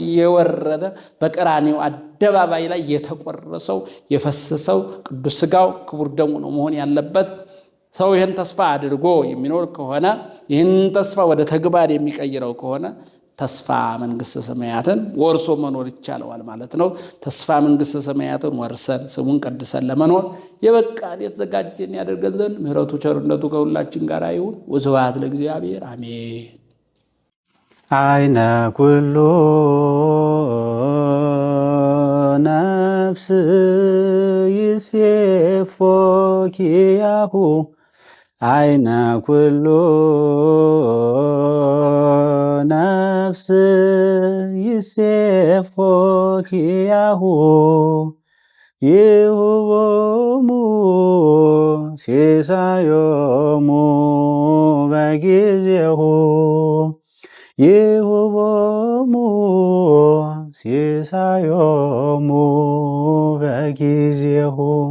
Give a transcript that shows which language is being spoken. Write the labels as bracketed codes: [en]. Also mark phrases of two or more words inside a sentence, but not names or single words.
[am] የወረደ በቀራንዮ አደባባይ ላይ የተቆረሰው የፈሰሰው ቅዱስ ሥጋው ክቡር ደሙ ነው መሆን ያለበት። ሰው ይህን ተስፋ አድርጎ የሚኖር ከሆነ ይህን ተስፋ ወደ ተግባር የሚቀይረው ከሆነ ተስፋ መንግሥተ ሰማያትን ወርሶ መኖር ይቻለዋል ማለት ነው። ተስፋ መንግሥተ ሰማያትን ወርሰን ስሙን ቀድሰን ለመኖር የበቃን የተዘጋጀን ያደርገን ዘንድ ምሕረቱ ቸርነቱ ከሁላችን ጋር ይሁን። [gez] ወስብሐት ለእግዚአብሔር [am] አሜን። [gez] አይነ ኩሉ ነፍስ ይሴፎ ኪያሁ አይነ ኩሉ ነፍስ ይሴፎ ኪያሁ ይሁቦሙ ሲሳዮሙ በጊዜሁ ይሁቦሙ ሲሳዮሙ በጊዜሁ